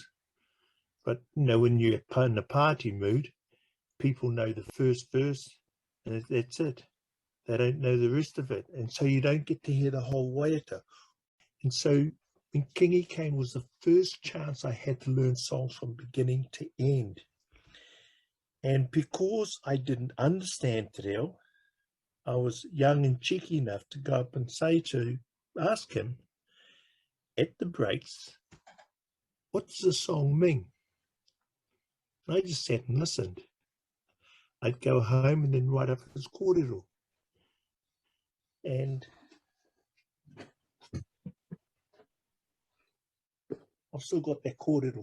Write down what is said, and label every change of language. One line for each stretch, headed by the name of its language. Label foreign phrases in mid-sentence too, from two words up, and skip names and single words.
English: But you know, when you're in a party mood, people know the first verse and that's it. They don't know the rest of it, and so you don't get to hear the whole waiata. And so when Kīngi came was the first chance I had to learn songs from beginning to end. And because I didn't understand
Māori: te reo,
English: I was young and cheeky enough to go up and ask him at the breaks, what does the song mean? And I just sat and listened. I'd go home and then write up his kōrero. And I've still got that kōrero.